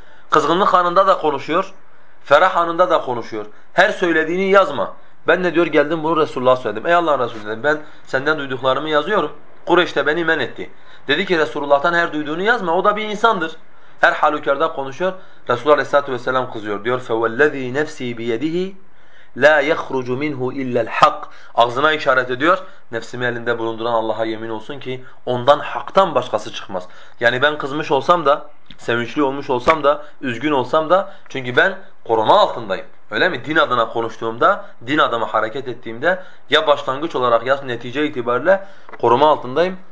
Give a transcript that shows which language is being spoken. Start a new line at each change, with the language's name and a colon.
Turkish: Kızgınlık anında da konuşuyor. Ferah anında da konuşuyor. Her söylediğini yazma. Ben de diyor geldim bunu Resulullah'a söyledim. Ey Allah'ın Resulü dedim ben senden duyduklarımı yazıyorum. Kureyş de beni men etti. Dedi ki Resulullah'tan her duyduğunu yazma. O da bir insandır. Her halükarda konuşuyor. Resulullah aleyhissalatu vesselam kızıyor.
Arabic: Diyor فَوَالَّذِي نَفْسِي بِيَدِهِ لَا يَخْرُجُ مِنْهُ اِلَّا الْحَقِّ.
Turkish: Ağzına işaret ediyor. Nefsimi elinde bulunduran Allah'a yemin olsun ki ondan haktan başkası çıkmaz. Yani ben kızmış olsam da, sevinçli olmuş olsam da, üzgün olsam da çünkü ben koruma altındayım. Öyle mi? Din adına konuştuğumda, din adına hareket ettiğimde ya başlangıç olarak ya netice itibariyle koruma altındayım.